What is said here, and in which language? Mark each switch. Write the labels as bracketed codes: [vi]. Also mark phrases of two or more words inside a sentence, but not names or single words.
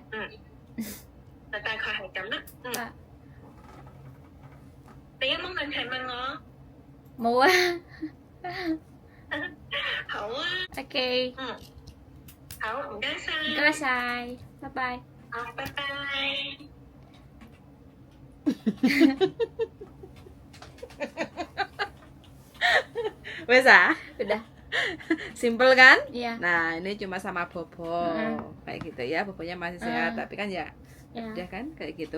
[yue] 就大概係咁啦。你有冇問題問我？冇啊好啊。，OK，好，唔該晒。唔該晒，拜拜。好，拜拜。 [jv] Wes ah? [id] Udah. Simple kan? Iya. Nah, ini cuma sama Bobo. Kayak gitu ya, Bobonya masih sehat, tapi kan ya udah kan kayak gitu.